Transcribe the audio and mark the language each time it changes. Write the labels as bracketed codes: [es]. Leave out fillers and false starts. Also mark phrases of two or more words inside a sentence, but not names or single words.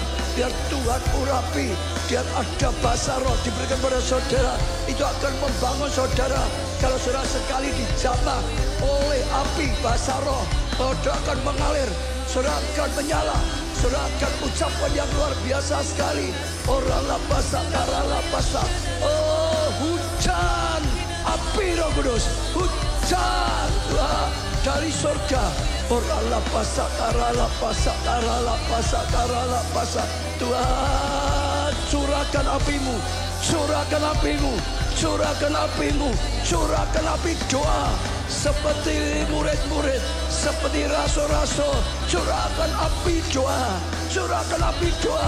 [id] Biar Tuhan urapi, biar ada bahasa roh diberikan pada saudara. Itu akan membangun saudara. Kalau saudara sekali dijamah oleh api bahasa roh, saudara akan mengalir, saudara akan menyala, saudara akan ucapan yang luar biasa sekali. Orang lapasa, kara lapasa. Oh hujan api Roh Kudus, hujan dari surga. Orang lapasa, kara lapasa, kara lapasa, kara lapasa. Tuhan curahkan apimu, curahkan apimu, curahkan apimu, curahkan api doa. Seperti murid-murid, seperti rasul-rasul, curahkan api doa, curahkan api doa.